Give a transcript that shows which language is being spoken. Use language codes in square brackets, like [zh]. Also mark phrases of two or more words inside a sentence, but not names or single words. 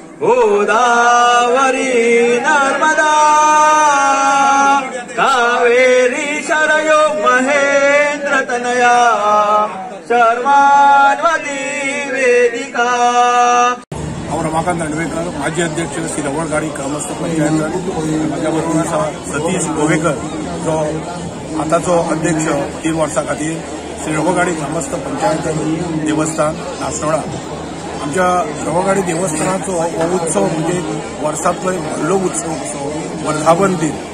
[sa] गोदावरी नर्मदा कावेरी शरयो महेंद्र तनया शर्मान्वती वेदिका। [kok] रमाकांत दांडवेकर, माजी अध्यक्ष श्री रवळगाडी ग्रामस्थ पंचायत, माझ्याबरोबर सतीश गोवेकर जो आताचो अध्यक्ष 3 वर्सां खातीर श्री रवळगाडी ग्रामस्थ पंचायत देवस्थान नासनोळा। आमच्या रवळगाडी देवस्थानाचो हो उत्सव म्हणजे वर्सांतलो व्हडलो उत्सव असो वर्धापन दिन।